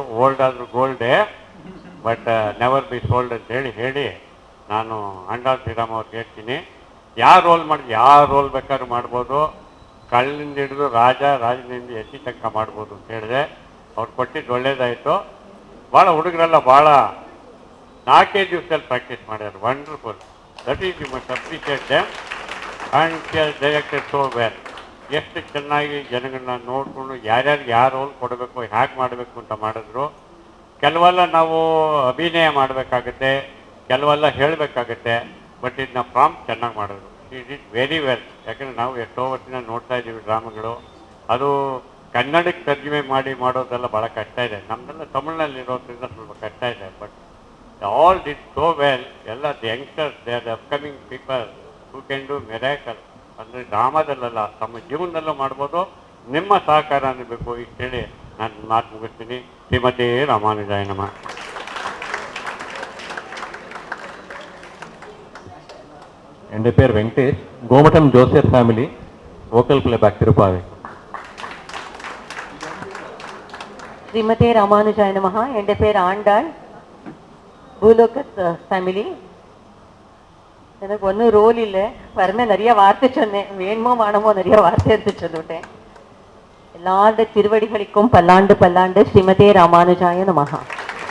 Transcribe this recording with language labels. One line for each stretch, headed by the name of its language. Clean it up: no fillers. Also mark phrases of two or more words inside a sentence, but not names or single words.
Kannada: ಓಲ್ಡ್ ಆದರೂ ಗೋಲ್ಡೇ,
English: but never be sold
Kannada: ಅಂತ ಹೇಳಿ ನಾನು ಅಂಡಾಳ್ ಶ್ರೀರಾಮ್ ಅವ್ರಿಗೆ ಹೇಳ್ತೀನಿ, ಯಾವ ರೋಲ್ ಬೇಕಾದ್ರೂ ಮಾಡ್ಬೋದು, ಕಳ್ಳಿಂದ ಹಿಡಿದು ರಾಜನಿಂದ ಎತ್ತಿ ತನಕ ಮಾಡ್ಬೋದು ಅಂತ ಹೇಳಿದೆ. ಅವ್ರು ಕೊಟ್ಟಿದ್ದು ಒಳ್ಳೇದಾಯಿತು. ಭಾಳ ಹುಡುಗರೆಲ್ಲ ಭಾಳ 4 ದಿವಸದಲ್ಲಿ ಪ್ರಾಕ್ಟೀಸ್ ಮಾಡ್ಯಾರ. ವಂಡರ್ಫುಲ್.
English: that is you must appreciate them and she has directed so well.
Kannada: ಎಷ್ಟು ಚೆನ್ನಾಗಿ ಜನಗಳನ್ನ ನೋಡಿಕೊಂಡು ಯಾರ್ಯಾರಿಗೆ ಯಾವ ರೋಲ್ ಕೊಡಬೇಕು, ಹೇಗೆ ಮಾಡಬೇಕು ಅಂತ ಮಾಡಿದ್ರು. ಕೆಲವೆಲ್ಲ ನಾವು ಅಭಿನಯ ಮಾಡಬೇಕಾಗತ್ತೆ, ಕೆಲವೆಲ್ಲ ಹೇಳಬೇಕಾಗತ್ತೆ, ಬಟ್ ಇದನ್ನ ಪ್ರಾಂಪ್ಟ್ ಚೆನ್ನಾಗಿ ಮಾಡಿದ್ರು.
English: it is very well.
Kannada: ಯಾಕಂದರೆ ನಾವು ಎಷ್ಟೋ ವರ್ಷದಿಂದ ನೋಡ್ತಾ ಇದ್ದೀವಿ ಡ್ರಾಮಾಗಳು, ಅದು ಕನ್ನಡಕ್ಕೆ ತರ್ಜುಮೆ ಮಾಡೋದೆಲ್ಲ ಭಾಳ ಕಷ್ಟ ಇದೆ. ನಮ್ಮದೆಲ್ಲ ತಮಿಳ್ನಲ್ಲಿ ಇರೋದ್ರಿಂದ ಸ್ವಲ್ಪ ಕಷ್ಟ ಇದೆ.
English: but all did so well. ಎಲ್ಲ the youngsters, they are the upcoming people who can do miracle.
Kannada: ಅಂದರೆ ಡ್ರಾಮಾದಲ್ಲ, ತಮ್ಮ ಜೀವನದಲ್ಲೂ ಮಾಡ್ಬೋದು. ನಿಮ್ಮ ಸಹಕಾರ ಅನ್ನಬೇಕು. ಇಷ್ಟು ಹೇಳಿ ನಾನು ಮಾತು ಮುಗಿಸ್ತೀನಿ.
Sanskrit: ಶ್ರೀಮತಿ ರಾಮಾನುಜಾಯ ನಮಃ.
Malayalam: എൻ്റെ പേര് വെങ്കടേഷ്, ഗോമഠം ജോസഫ് ഫാമിലി,
English: vocal playback
Malayalam: തിരുപ്പാവി.
Sanskrit: ಶ್ರೀಮತಿ ರಾಮಾನುಜಾಯ ನಮಃ.
Malayalam: എൻ്റെ പേര് ആണ്ടാൾ,
Tamil: பூலோகத் ஃபேமிலி. எனக்கு ஒன்றும் ரோல் இல்லை, வரமே நிறைய வார்த்தை சொன்னேன். வேணுமோ மானமோ நிறைய வார்த்தை எடுத்து சொல்லிவிட்டேன். எல்லாருடைய திருவடிகளுக்கும் பல்லாண்டு பல்லாண்டு.
Sanskrit: ஸ்ரீமதி ராமானுஜாய நமஹா.